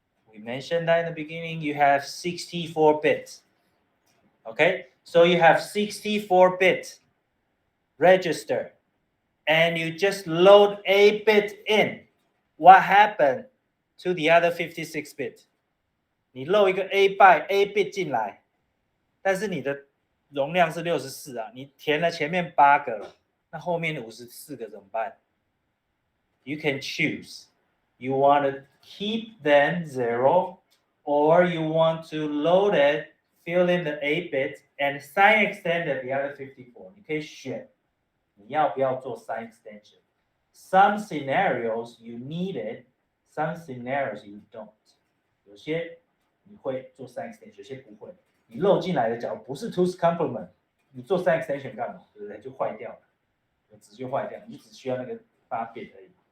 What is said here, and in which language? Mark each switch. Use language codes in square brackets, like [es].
[en] We mentioned that in the beginning, you have 64 bits. Okay, so you have 64 bit register, and you just load 8 bit in. What happened to the other 56 bit? [zh] 你 load 一个 A bit 进来，但是你的容量是64啊，你填了前面8个了，那后面的54个怎么办？ [en] You can choose. You want to keep them 0, or you want to load it, fill in the 8 bits, and sign extend the other 54. [zh] 你可以选你要不要做 sign extension. [en] Some scenarios you need it, some scenarios you don't. [zh] 有些你会做 sign extension, 有些不会。你漏进来的假如不是 two's complement, 你做 sign extension 干嘛？对不对？就坏掉了，值就坏掉，你只需要那个8 bit 而已。